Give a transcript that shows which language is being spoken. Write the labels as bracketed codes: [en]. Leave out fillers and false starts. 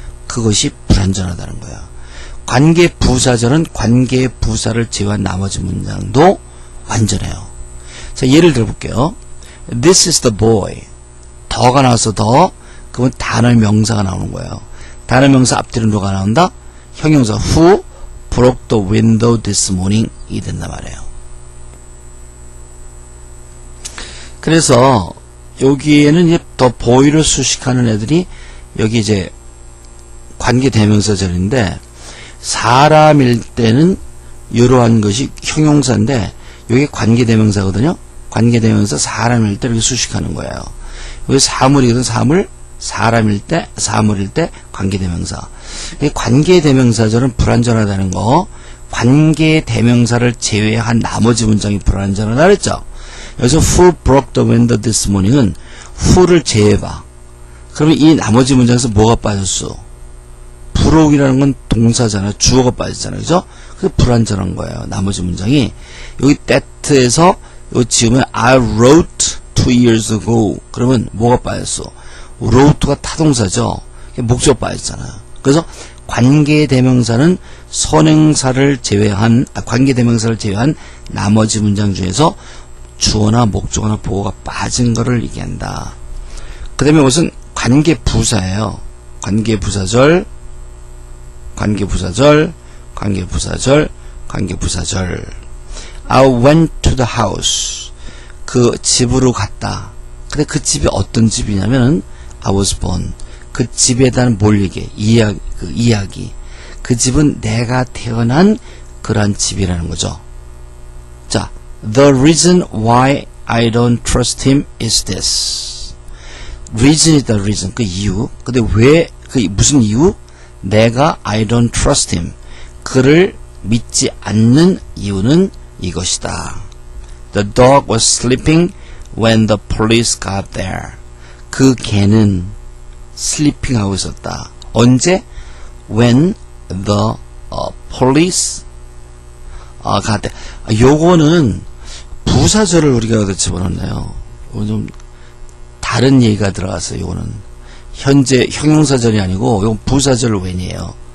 [ko] 그것이 불완전하다는 거예요. 관계 부사절은 관계 부사를 제외한 나머지 문장도 완전해요. 자, 예를 들어 볼게요. [en] This is the boy. [ko] 더가 나와서 더, 그러면 단어의 명사가 나오는 거예요. 단어 명사 앞뒤로 누가 나온다? [en] 형용사 who broke the window this morning [ko] 이 된단 말이에요. 그래서 여기에는 이제 더 boy를 수식하는 애들이 여기 이제 관계 대명사절인데 사람일 때는 이러한 것이 형용사인데 여기 관계 대명사거든요. 관계 대명사 사람일 때 이렇게 수식하는 거예요. 여기 사물이거든. 사물, 사람일 때, 사물일 때 관계 대명사. 관계 대명사절은 불완전하다는 거. 관계 대명사를 제외한 나머지 문장이 불완전하다 그랬죠. [en] 여기서 who broke the window this morning은 who를 [ko] 제외해봐. 그러면 이 나머지 문장에서 뭐가 빠졌어? broke이라는 건 동사잖아요. 주어가 빠졌잖아요. 그죠? 그게 불완전한 거예요. 나머지 문장이. 여기 that에서 이거 지으면 [en] I wrote 2 years ago. [ko] 그러면 뭐가 빠졌어? wrote가 타동사죠. 목적 빠졌잖아요. 그래서 관계 대명사는 선행사를 제외한 관계 대명사를 제외한 나머지 문장 중에서 주어나 목적어나 보어가 빠진 거를 얘기한다. 그 다음에 이것은 관계 부사예요. 관계 부사절, 관계 부사절, 관계 부사절, 관계 부사절. [en] I went to the house. [ko] 그 집으로 갔다. 근데 그 집이 어떤 집이냐면은 I was born. 그 집에 대한 뭘 얘기해? 이야기. 그 집은 내가 태어난 그런 집이라는 거죠. [en] 자, the reason why I don't trust him is this. [ko] reason이 the reason. 그 이유. 근데 왜, 그 무슨 이유? 내가 [en] I don't trust him. [ko] 그를 믿지 않는 이유는 이것이다. [en] The dog was sleeping when the police got there. [ko] 그 개는 sleeping 하고 있었다. 언제? [en] When the police got there. [ko] 요거는 부사절을 우리가 여기다 집어넣네요. 좀 다른 얘기가 들어갔어요. 요거는 현재 형용사절이 아니고 이건 부사절 웬이에요.